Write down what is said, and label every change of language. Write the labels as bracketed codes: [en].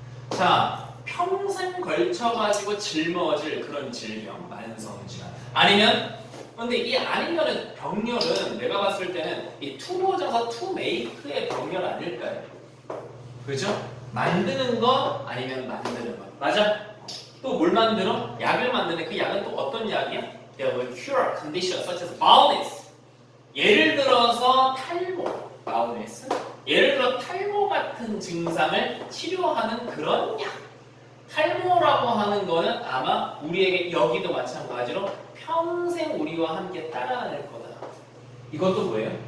[ko] 자, 평생 걸쳐가지고 짊어질 그런 질병, 만성질환. 아니면 근데 이 아니면은 병렬은 내가 봤을 때는 이 투모정사 투메이크의 병렬 아닐까요? 그죠? 만드는 거 아니면 만드는 거. 맞아? 또 뭘 만들어? 약을 만드는 그 약은 또 어떤 약이야? [en] That will cure conditions such as baldness. [ko] 예를 들어서 탈모, baldness. 예를 들어 탈모 같은 증상을 치료하는 그런 약. 탈모라고 하는 거는 아마 우리에게 여기도 마찬가지로 평생 우리와 함께 따라다닐 거다. 이것도 뭐예요?